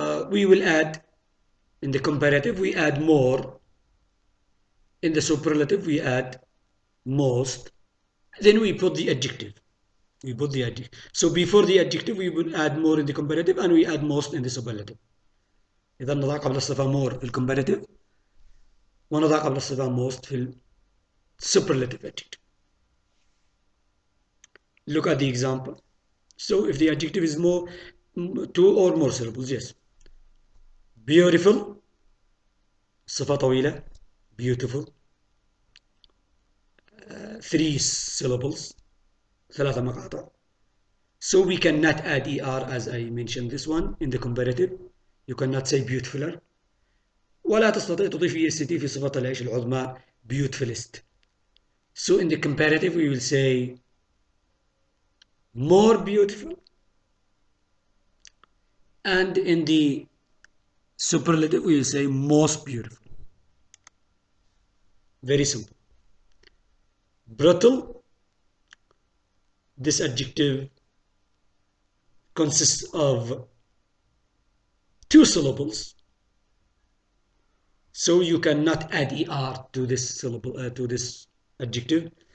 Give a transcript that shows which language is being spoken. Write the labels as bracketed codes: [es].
[en] We will add, in the comparative, we add more. In the superlative, we add most. Then we put the adjective. We put the adjective. So before the adjective, we will add more in the comparative, and we add most in the superlative. [ar] إذا نضع قبل الصفة more في الcomparative ونضع قبل الصفة most في superlative adjective. [en] Look at the example. So if the adjective is more 2 or more syllables, yes. Beautiful, [ar] صفة طويلة, [en] beautiful. 3 syllables, 3 مقاطع. So we cannot add ER as I mentioned this one in the comparative. You cannot say beautifuler. [ar] ولا تستطيع تضيف EST في صفة العيش العظمى beautifulest. [en] So in the comparative we will say more beautiful, and in the superlative we will say most beautiful. Very simple. Brittle, this adjective consists of 2 syllables, so you cannot add ER to this syllable to this adjective.